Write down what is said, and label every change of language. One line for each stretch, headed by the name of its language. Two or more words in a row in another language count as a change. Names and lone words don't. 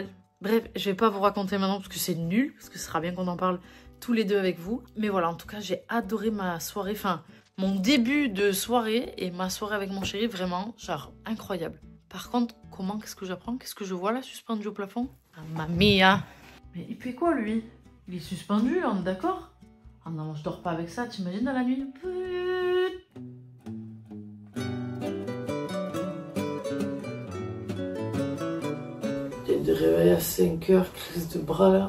French: Bref, je vais pas vous raconter maintenant parce que c'est nul, parce que ce sera bien qu'on en parle tous les deux avec vous. Mais voilà, en tout cas, j'ai adoré ma soirée, enfin, mon début de soirée et ma soirée avec mon chéri, vraiment, genre, incroyable. Par contre, qu'est-ce que j'apprends? Qu'est-ce que je vois là, suspendu au plafond?
Italian: Ah, mamma mia!
French: Mais il fait quoi, lui? Il est suspendu, on est d'accord? Ah non, je dors pas avec ça, t'imagines dans la nuit? De réveil à 5 h, crise de bras là.